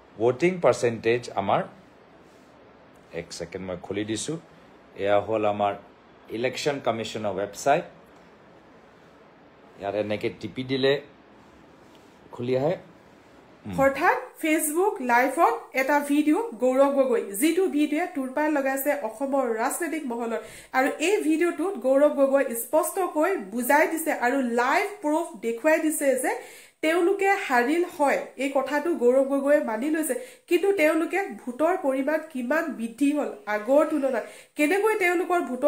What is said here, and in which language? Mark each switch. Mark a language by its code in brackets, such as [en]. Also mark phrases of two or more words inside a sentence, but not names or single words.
[en] voting percentage [as] আমাৰ এক second মই খুলি দিছোঁ এয়া হ'ল আমাৰ [en] election commissioner website [as] ইয়াৰ এনেকৈ টিপি দিলে খুলি আহে হঠাৎ ফেসবুক লাইভত এটা ভিডিও গৌৰৱ গগৈ যেটো ভিডিওয়ে টুৰপাই লগাইছে অসমৰ ৰাজনৈতিক মহলত আৰু এই ভিডিওটোত গৌৰৱ গগৈ স্পষ্টকৈ বুজাই দিছে আৰু লাইভ প্ৰুফ দেখুৱাই দিছে যে তেওঁলোকে হাৰিল হয় এই কথাটো গৌৰৱ গগৈ মানি লৈছে কিন্তু তেওঁলোকে ভোটৰ পৰিমাণ কিমান বৃদ্ধি হল আগৰ তুলনাত কেনেকৈ তেওঁলোকৰ ভোটৰ